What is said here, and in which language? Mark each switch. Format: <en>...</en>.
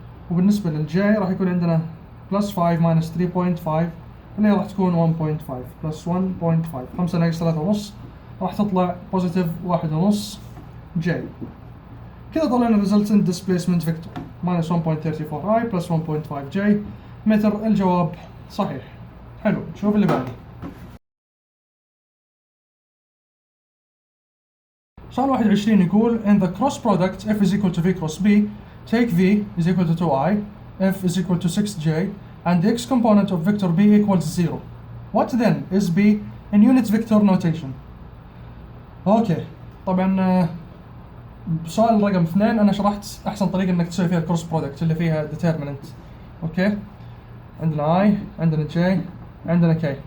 <ar>وبالنسبة للJ راح يكون عندنا plus 5 minus 3.5 اللي راح تكون 1.5 plus 1.5. 5 ناقص 3.5 راح تطلع positive 1.5 J. كذا طلعنا</ar> <en>resultant displacement vector</en> <ar>minus 1.34I plus 1.5 J متر. الجواب صحيح. حلو، نشوف اللي بعده. سؤال 21 يقول</ar> <en>in the cross product f is equal to v cross b take v is equal to 2i, f is equal to 6j and the x component of vector b equals 0. What then is b in unit vector notation?</en> <ar>اوكي طبعا سؤال رقم 2 انا شرحت احسن طريقه انك تسوي فيها الكروس برودكت اللي فيها determinant. اوكي عندنا i عندنا j عندنا k.</ar>